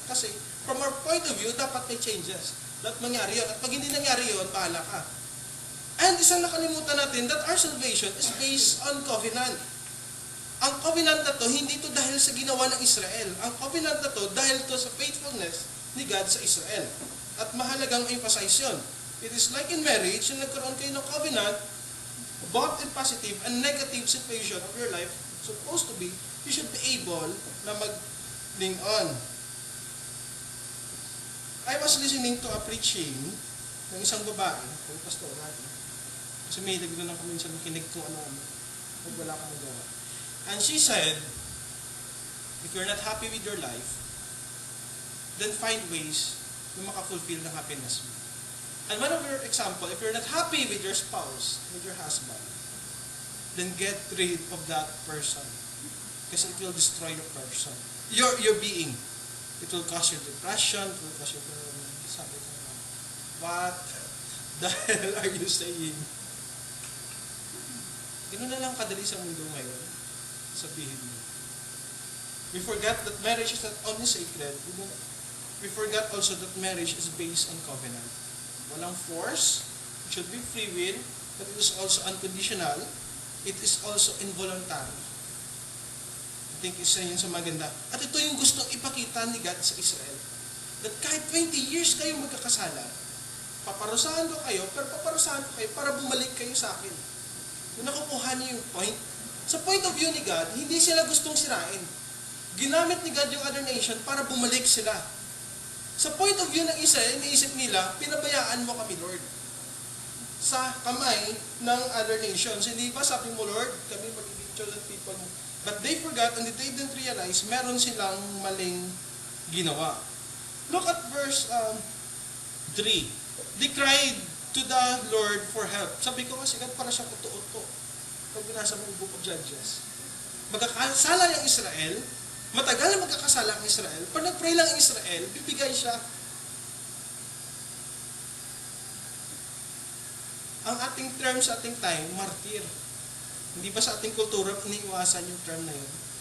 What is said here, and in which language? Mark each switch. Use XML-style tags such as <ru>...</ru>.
<tl>Kasi</tl> <en>from our point of view,</en> <tl>dapat may changes. Dapat mangyari yun. At pag hindi nangyari yun, bahala ka. And isang nakalimutan natin</tl> <en>that our salvation is based on covenant.</en> <tl>Ang covenant na to, hindi to dahil sa ginawa ng Israel. Ang covenant na to, dahil to sa faithfulness ni God sa Israel. At mahalagang emphasize yun.</tl> <en>It is like in marriage,</en> <tl>yung nagkaroon kayo ng covenant,</tl> <en>both in positive and negative situation of your life, supposed to be, you should be able na mag-ling on. I was listening to a preaching</en> <tl>ng isang babae, yung pastor natin. Kasi may nagdoon ako minsan makinig kung ano-ano. Pag wala kang magawa.</tl> <en>And she said, if you're not happy with your life, then find ways</en> <tl>na makafulfill ng happiness mo.</tl> <en>And one of your example, if you're not happy with your spouse, with your husband, then get rid of that person. Because it will destroy the person. Your being. It will cause you depression, it will cause you</en> <tl>sabi ko,</tl> <en>what the hell are you saying?</en> <tl>Ganoon na lang kadali sa mundo ngayon. Sabihin mo.</tl> <en>We forgot that marriage is not only sacred. We forgot also that marriage is based on covenant.</en> <tl>Walang force.</tl> <en>It should be free will. But it is also unconditional. It is also involuntary. I think</en> <tl>isa yun sa maganda. At ito yung gustong ipakita ni God sa Israel. that kahit 20 years kayo magkakasala, paparusahan ko kayo, pero paparusahan ko kayo para bumalik kayo sa akin. Kung nakukuha niyo yung point, sa point of view ni God, hindi sila gustong sirain. Ginamit ni God yung other nation para bumalik sila. Sa point of view ng Israel, iniisip nila, pinabayaan mo kami, Lord, sa kamay ng other nations. Hindi ba sabi mo, Lord, kami magiging chosen people mo?</tl> <en>But they forgot and they didn't realize</en> <tl>meron silang maling ginawa.</tl> <en>Look at verse 3. They cried to the Lord for help.</en> <tl>Sabi ko kasi, para siya kuto-uto. Pag binasa mo yung Book of Judges. Magkakasala yung Israel, matagal na magkakasala ang Israel. Pag nag-pray lang ang Israel, bibigay siya. Ang ating term sa ating time, martir. Hindi ba sa ating kultura, iniiwasan yung term na yun?</tl>